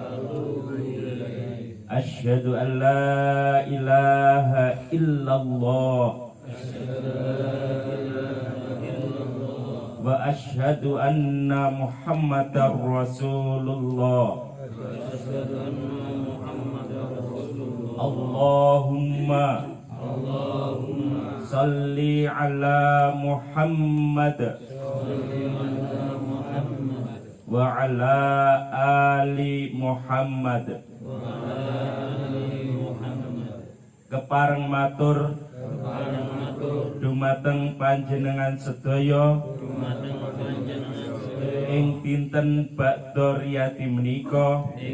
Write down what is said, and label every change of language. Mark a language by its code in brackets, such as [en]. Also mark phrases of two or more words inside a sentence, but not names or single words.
[ar] أشهد أن لا إله إلا الله وأشهد أن محمدا رسول الله. اللهم صل على محمد وعلى آل محمد. [jv] Kepareng matur dumateng panjenengan sedaya ing dinten Ba'da Riyadi menika